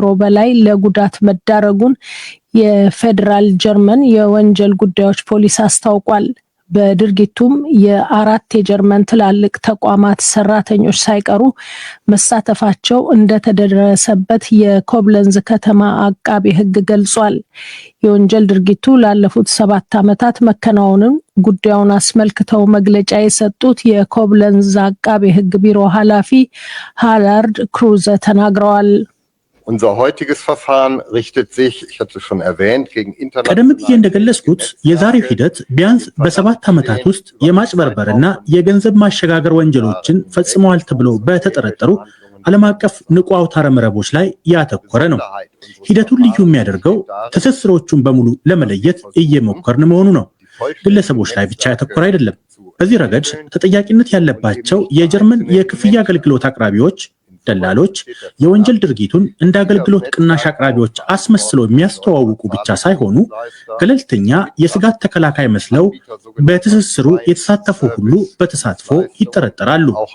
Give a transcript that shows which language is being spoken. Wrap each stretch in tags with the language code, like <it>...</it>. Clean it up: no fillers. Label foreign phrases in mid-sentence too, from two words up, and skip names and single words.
<am>በላይ ለጉዳት መዳረጉን የፌዴራል ጀርመን የወንጀል ጉዳዮች ፖሊስ አስታውቋል። በድርጊቱም የ4 የጀርመን ትላልቅ ተቋማት ሰራተኞች ሳይቀሩ መሳተፋቸው እንደተደረሰበት የኮብለንዝ ከተማ አቃቤ ሕግ ገልጿል። የወንጀል ድርጊቱ ላለፉት 7 ዓመታት መከናወኑን ጉዳዩን አስመልክተው መግለጫ የሰጡት የኮብለንዝ አቃቤ ሕግ ቢሮ ኃላፊ ሃላርድ ክሩዘ ተናግረዋል።</am> <de>Unser heutiges Verfahren richtet sich, ich hatte schon erwähnt, gegen internationale</de> <am>ቀደም ብዬ እንደገለጽኩት የዛሬው ሂደት ቢያንስ በ7 ዓመታት ውስጥ የማጭበርበርና የገንዘብ ማሸጋገር ወንጀሎችን ፈጽመዋል ተብሎ በተጠረጠሩ ዓለም አቀፍ ንቁ አውታረ መረቦች ላይ ያተኮረ ነው። ሂደቱን ልዩ የሚያደርገው ትስስሮቹን በሙሉ ለመለየት እየሞከርን መሆኑ ነው። ግለሰቦች ላይ ብቻ ያተኮረ አይደለም። በዚህ ረገድ ተጠያቂነት ያለባቸው የጀርመን የክፍያ አገልግሎት አቅራቢዎች፣ ደላሎች የወንጀል ድርጊቱን እንደ አገልግሎት ቅናሽ አቅራቢዎች አስመስለው የሚያስተዋውቁ ብቻ ሳይሆኑ ገለልተኛ የስጋት ተከላካይ መስለው በትስስሩ የተሳተፉ ሁሉ በተሳትፎ ይጠረጠራሉ።</am>